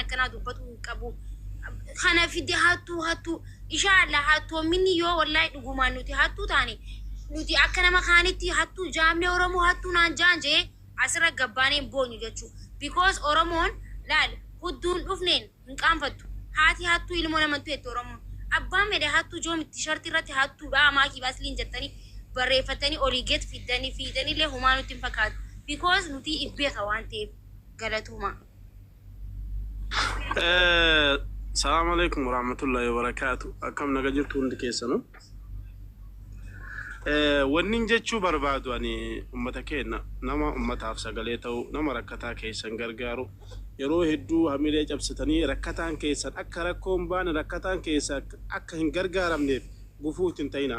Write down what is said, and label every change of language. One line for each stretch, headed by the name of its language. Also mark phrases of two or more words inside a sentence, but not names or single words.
Oromo: akkanaa dubbatu hin qabu kana fide hattuu inshallah hattoominni yoo wallahi dhugumaan nuti hattuu taane nuti akka nama kaanitti hattuu jaamne oromoo hattuu naan jaan jee asirra gabbaaneen boonyu jechuu because oromoon laal hudduun dhufneen hin qaanfattu haati hattuu ilmoo namantu jettu oromoon abbaan medhe hattuu joomitti sharti irratti hattuudha maakii baasliin jettanii barreeffatanii olii geet fiidanii illee humaa nutti hin fakkaatu because nuti ibbeeka waan ta'eef galatuma.
Arabic: السلام عليكم ورحمة الله وبركاته.
Oromo: Akkam naga jirtu hundi keessanu. Wanni jechuu barbaadu ani ummata keenya nama ummataaf sagalee ta'u nama rakkataa keessan gargaaru yeroo hedduu hamilee cabsitanii rakkataan keessan akka rakkoon baane rakkataan keessan akka hin gargaaramneef gufuutti hin ta'ina.